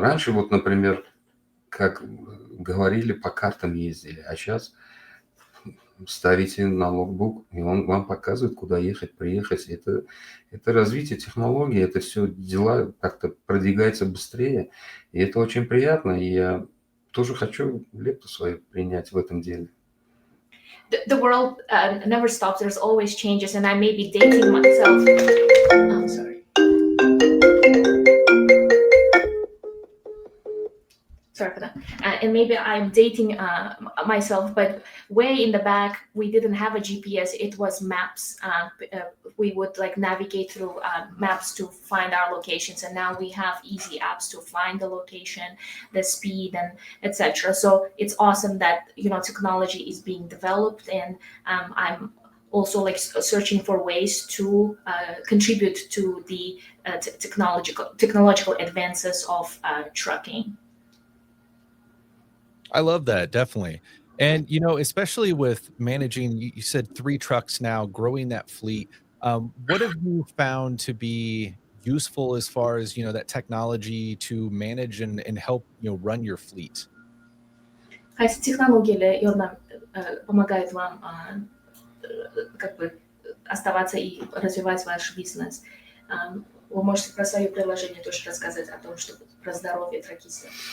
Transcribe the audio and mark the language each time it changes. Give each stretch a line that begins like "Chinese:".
Russian: Раньше вот, например, как говорили, по картам ездили, а сейчас ставите на логбук, и он вам показывает, куда ехать, приехать. Это развитие технологий, это все дела как-то продвигается быстрее, и это очень приятно, и я тоже хочу лепту свою принять в этом деле.
English: The world never stops. There's always changes, and I may be dating myself. I'm sorry. Sorry for that. And maybe I'm dating myself, but way in the back, we didn't have a GPS. It was maps. We would navigate through maps to find our locations, and now we have easy apps to find the location, the speed, and etc. So it's awesome that technology is being developed, and I'm also searching for ways to contribute to the technological advances of trucking. I love that, definitely. And, especially with managing, you said 3 trucks now, growing that fleet. What have you found to be useful as far as, that technology to manage and help, run your fleet?
Russian: Какая технология помогает вам оставаться и развивать ваш бизнес. Вы можете про свое приложение тоже рассказать о том, что про здоровье тракистов.